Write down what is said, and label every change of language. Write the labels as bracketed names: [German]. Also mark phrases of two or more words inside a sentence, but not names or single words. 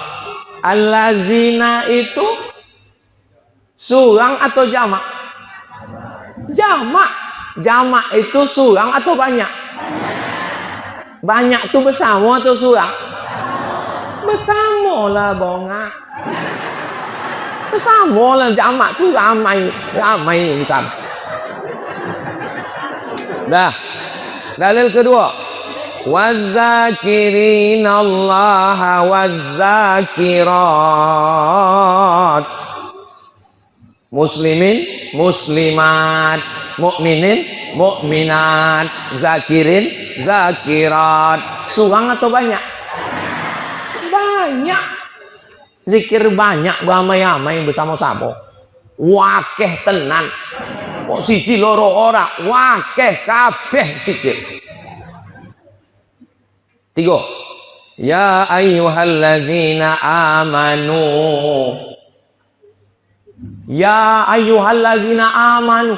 [Malay] Allazina itu Surang atau jamak? Jamak. Jamak itu surang atau banyak? Banyak itu bersama atau surang? Bersama lah bonga. Bersama lah, jamak tu ramai. Ramai bersama. Dah. Dalil kedua. [Arabic] والذاكرين الله والذاكرات. [Malay] Muslimin, muslimat, mukminin, mukminat, zakirin, zakirat. Surang atau banyak? Banyak. Zikir banyak beramai-ramai bersama-sama. [Javanese] Wakeh tenan. Kok siji loro ora, wakeh kabeh zikir. [Arabic] 3. يا أيها الذين آمنوا. يا أيها الذين آمنوا.